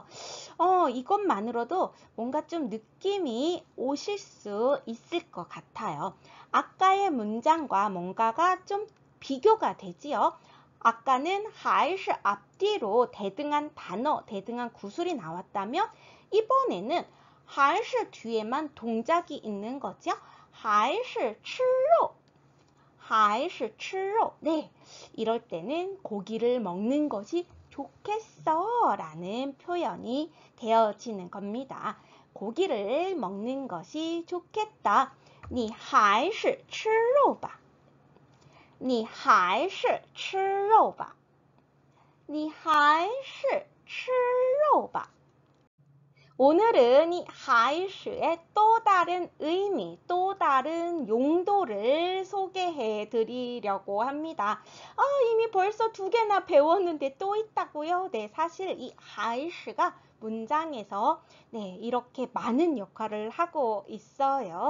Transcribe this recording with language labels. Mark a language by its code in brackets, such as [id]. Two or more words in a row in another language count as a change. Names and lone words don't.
[ko] 이것만으로도 뭔가 좀 느낌이 오실 수 있을 것 같아요. 아까의 문장과 뭔가가 좀 비교가 되지요. 아까는 还是 앞뒤로 대등한 단어, 대등한 구술이 나왔다면 이번에는 还是 뒤에만 동작이 있는 거죠. [zh] 还是吃肉还是吃肉 [ko] 네, 이럴 때는 고기를 먹는 것이 좋겠어 라는 표현이 되어지는 겁니다. 고기를 먹는 것이 좋겠다. [zh] 你还是吃肉吧你还是吃肉吧你还是吃肉吧 [ko] 오늘은 이 还是 의 또 다른 의미, 또 다른 용도를 소개해 드리려고 합니다. 이미 벌써 2개나 배웠는데 또 있다고요? 네, 사실 이 还是 가 문장에서 네, 이렇게 많은 역할을 하고 있어요.